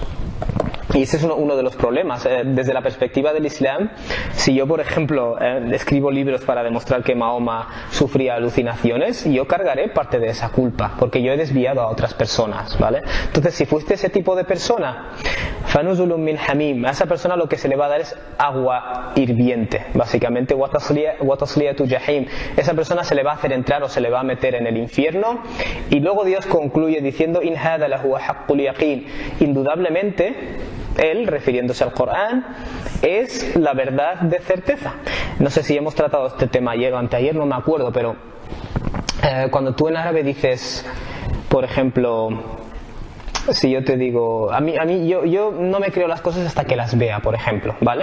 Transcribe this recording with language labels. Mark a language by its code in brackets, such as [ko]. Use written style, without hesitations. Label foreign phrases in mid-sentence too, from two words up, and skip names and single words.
[es] Y ese es uno de los problemas. Desde la perspectiva del Islam, si yo, por ejemplo, escribo libros para demostrar que Mahoma sufría alucinaciones, yo cargaré parte de esa culpa, porque yo he desviado a otras personas, ¿vale? Entonces, si fuiste ese tipo de persona, [ar] فنزل من حميم, [es] a esa persona lo que se le va a dar es agua hirviente, básicamente, [ar] وتصلية جحيم. [es] Esa persona se le va a hacer entrar o se le va a meter en el infierno, y luego Dios concluye diciendo, [ar] إن هذا لهو حق اليقين, [es] indudablemente él, refiriéndose al Corán, es la verdad de certeza. No sé si hemos tratado este tema ayer o anteayer, no me acuerdo, pero cuando tú en árabe dices, por ejemplo, si yo te digo, yo no me creo las cosas hasta que las vea, por ejemplo, ¿vale?